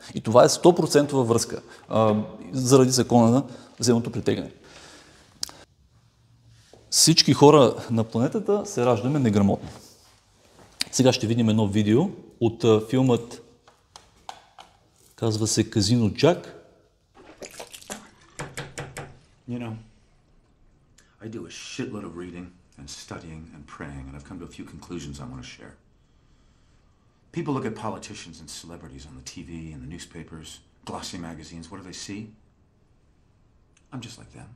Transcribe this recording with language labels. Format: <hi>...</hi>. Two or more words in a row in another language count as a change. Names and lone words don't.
<bg>И това е 100% връзка заради закона на земното притегляне. Всички хора на планетата се раждаме неграмотни. Сега ще видим едно видео от филмът, казва се Казино Джак.</bg> <en>You know, I do a shitload of reading and studying and praying, and I've come to a few conclusions I want to share. People look at politicians and celebrities on the TV and the newspapers, glossy magazines. What do they see? I'm just like them.</en>